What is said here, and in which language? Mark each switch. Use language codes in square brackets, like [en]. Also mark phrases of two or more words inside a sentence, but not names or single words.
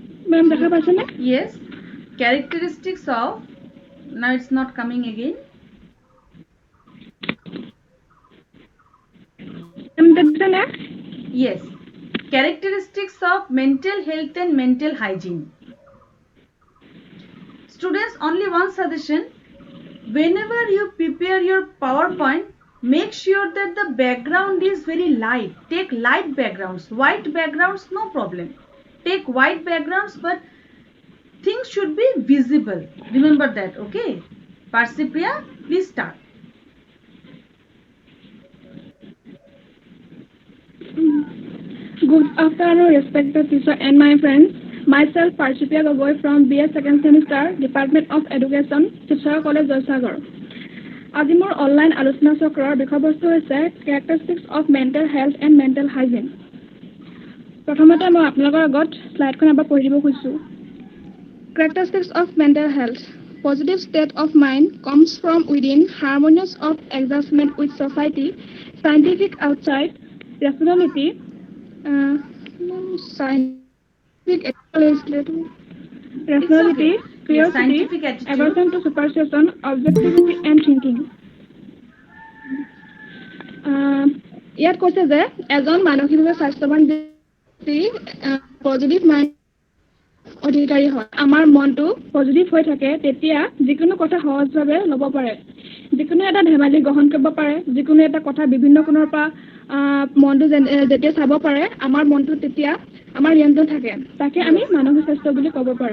[en] Ma'am, [as] দেখা পাইছে নে? [en] Yes. Characteristics of. Now it's not coming again. Ma'am, [as] দেখিছে নে? [en] Yes. Characteristics of mental health and mental hygiene. Students, only one suggestion. Whenever you prepare your PowerPoint, make sure that the background is very light. Take light backgrounds. White backgrounds, no problem. Take white backgrounds, but things should be visible. Remember that, okay? Parsipriya, please start. Good afternoon, respected teacher and my friends. Myself, Parshipia Gogoi from BS second semester, Department of Education, Shivsagar College, Jaisagar. [as] আজি মোৰ অনলাইন আলোচনা চক্ৰৰ বিষয়বস্তু হৈছে [en] characteristics of mental health and mental hygiene. [as] প্ৰথমতে মই আপোনালোকৰ আগত স্লাইডখন এবাৰ পঢ়ি দিব খুজিছোঁ. [en] Characteristics of mental health. Positive state of mind comes from within, harmonious of adjustment with society, scientific outside, rationality, rationality, curiosity, Scientific attitude. aversion to superstition, objectivity and thinking. [as] ইয়াত কৈছে যে এজন মানসিকভাৱে স্বাস্থ্যৱান ব্যক্তি [en] positive mind [as] অধিকাৰী হয়. আমাৰ মনটো পজিটিভ হৈ থাকে তেতিয়া যিকোনো কথা সহজভাৱে ল'ব পাৰে, যিকোনো এটা ধেমালি গ্ৰহণ কৰিব পাৰে, যিকোনো এটা কথা বিভিন্ন কোণৰ পৰা মনটো যেতিয়া চাব পাৰে আমাৰ মনটো তেতিয়া আমাৰ নিয়ন্ত্ৰণ থাকে, তাকে আমি মানসিক স্বাস্থ্য বুলি ক'ব পাৰোঁ.